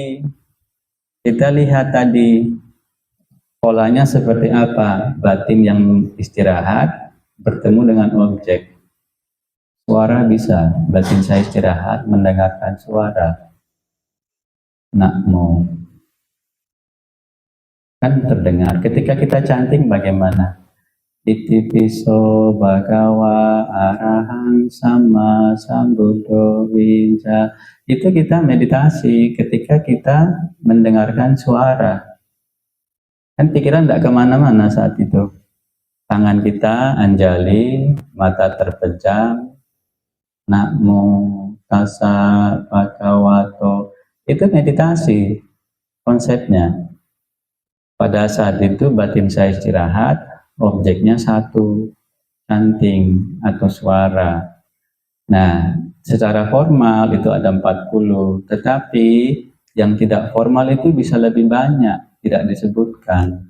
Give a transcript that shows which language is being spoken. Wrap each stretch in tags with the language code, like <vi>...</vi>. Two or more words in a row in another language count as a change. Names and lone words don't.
<id>Kita lihat tadi, polanya seperti apa, batin yang istirahat, bertemu dengan objek. Suara bisa, batin saya istirahat, mendengarkan suara. Namo kan terdengar. Ketika kita chanting bagaimana?</id> <pi>Itipiso bhagawa arahang sama sambuddho vinca.</pi> <id>Itu kita meditasi ketika kita mendengarkan suara. Kan pikiran tidak kemana-mana saat itu. Tangan kita anjali, mata terpejam.</id> <pi>Namo tassa bhagavato.</pi> <id>Itu meditasi konsepnya. Pada saat itu batin saya istirahat, objeknya satu, chanting atau suara. Nah, secara formal itu ada 40, tetapi yang tidak formal itu bisa lebih banyak, tidak disebutkan.</id>